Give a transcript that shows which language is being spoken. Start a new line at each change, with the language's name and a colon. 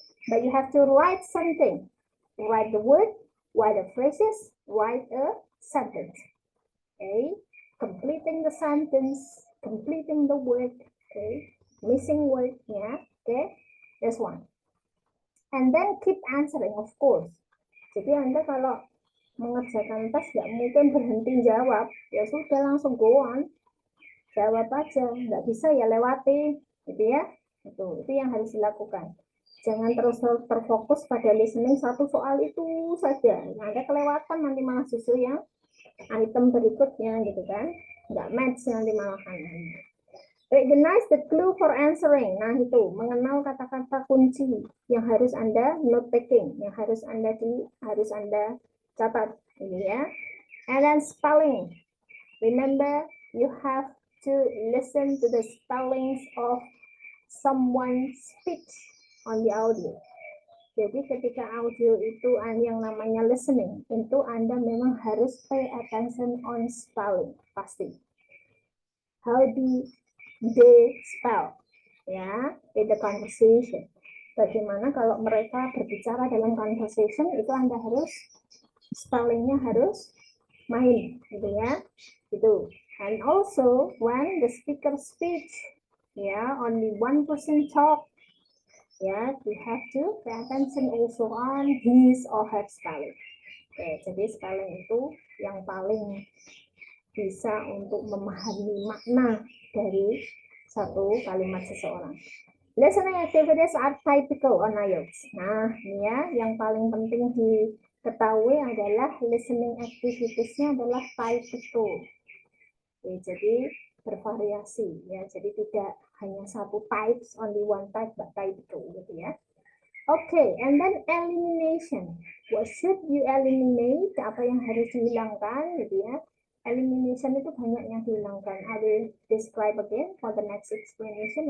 English: But you have to write something. Write the word, write the phrases, write a sentence. Okay, completing the sentence, completing the word, okay, missing word, yeah, okay, that's one. And then keep answering, of course.
Indonesian: Jadi Anda kalau mengerjakan tes nggak mungkin berhenti jawab, ya sudah langsung go on, jawab aja, nggak bisa ya lewati, gitu ya. Itu yang harus dilakukan. Jangan terus terfokus pada listening satu soal itu saja. Anda kelewatan nanti malah justru yang item berikutnya, gitu kan, nggak match nanti malahan.
English: Recognize the clue for answering.
Indonesian: Nah, itu mengenal kata-kata kunci yang harus Anda note taking, yang harus Anda catat ini ya.
English: And then spelling. Remember, you have to listen to the spellings of someone's speech on the audio.
Indonesian: Jadi ketika audio itu yang namanya listening, itu Anda memang harus
English: pay attention on spelling,
Indonesian: pasti.
English: How do they spell? Ya, in the conversation.
Indonesian: Bagaimana kalau mereka berbicara dalam conversation, itu Anda harus spellingnya harus main, gitu ya. Itu.
English: And also when the speaker speech, ya, only one person talk, ya, you have to pay attention also on his or her spelling.
Indonesian: Oke, jadi spelling itu yang paling bisa untuk memahami makna dari satu kalimat seseorang.
English: Listening activities are typical on IELTS.
Indonesian: Nah, ini ya, yang paling penting diketahui adalah listening activities-nya adalah typical. Oke, jadi bervariasi ya, jadi tidak hanya satu types,
English: only one type,
Indonesian: but typical gitu ya.
English: Okay, and then elimination. What should you eliminate?
Indonesian: Apa yang harus dihilangkan gitu ya. Elimination itu banyak yang dihilangkan.
English: I will describe again for the next explanation.